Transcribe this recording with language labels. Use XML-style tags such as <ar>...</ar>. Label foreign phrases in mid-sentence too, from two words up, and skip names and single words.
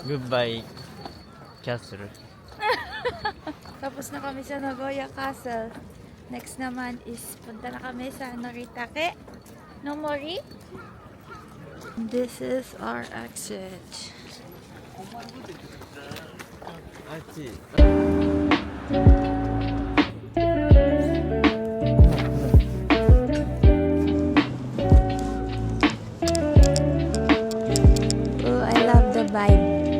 <en>Goodbye, Castle.</en> <tl>Tapos na kami sa Nagoya Castle. Next naman is punta na kami sa Noritake no Mori.</tl> <en>This is our exit.</en> <ja>あっち。</ja> <en>Oh, I love the vibe.</en>